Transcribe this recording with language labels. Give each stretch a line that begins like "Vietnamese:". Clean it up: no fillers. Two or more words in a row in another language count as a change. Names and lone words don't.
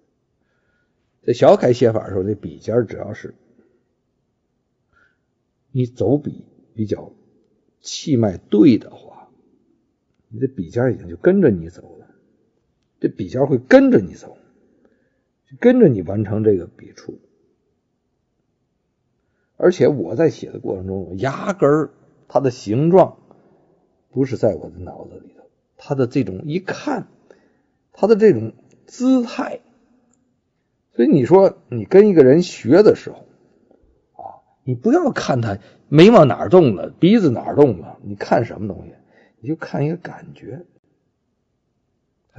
Chinese: 在小楷寫法的時候，這筆尖只要是你走筆比較氣脈對的話，你的筆尖已經就跟着你走了。這筆尖會跟着你走，跟着你完成這個筆觸。而且我在寫的過程中，壓根兒它的形狀不是在我的腦子裡頭，它的這種一看，它的這種姿態。所以你說你跟一個人學的時候啊，你不要看他眉毛哪兒動了，鼻子哪兒動了，你看什麼東西？你就看一個感覺。